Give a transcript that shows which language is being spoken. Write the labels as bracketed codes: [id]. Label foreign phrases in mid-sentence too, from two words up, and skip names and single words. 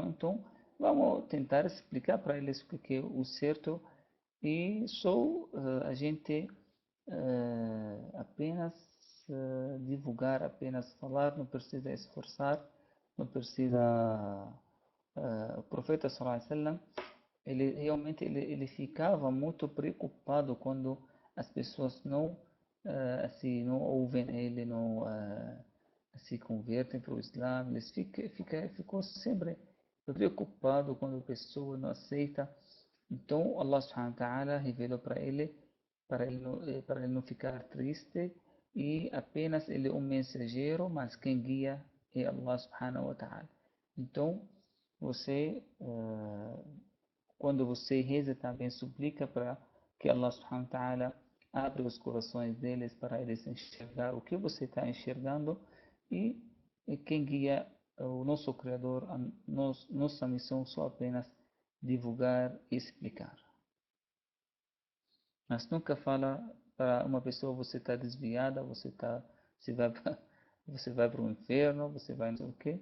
[pt] Então, vamos tentar explicar para eles o que é o certo e só a gente apenas divulgar, apenas falar, não precisa esforçar não precisa. O profeta [ar] صلى الله عليه وسلم, [pt] ele realmente ele ficava muito preocupado quando as pessoas não assim não ouvem ele, não se convertem para o Islã. Eles ficou sempre preocupado quando a pessoa não aceita. Então Allah [ar] سبحانه وتعالى [pt] revelou para ele não ficar triste, e apenas ele é um mensageiro, mas quem guia é Allah [ar] سبحانه وتعالى. [pt] Então você quando você reza também suplica para que Allah [ar] سبحانه وتعالى [pt] abra os corações deles para eles enxergar o que você está enxergando, e, e quem guia o nosso Criador. Nossa missão só apenas divulgar e explicar. Mas nunca fala para uma pessoa: você está desviada, você vai você vai para o inferno, você vai não sei o quê.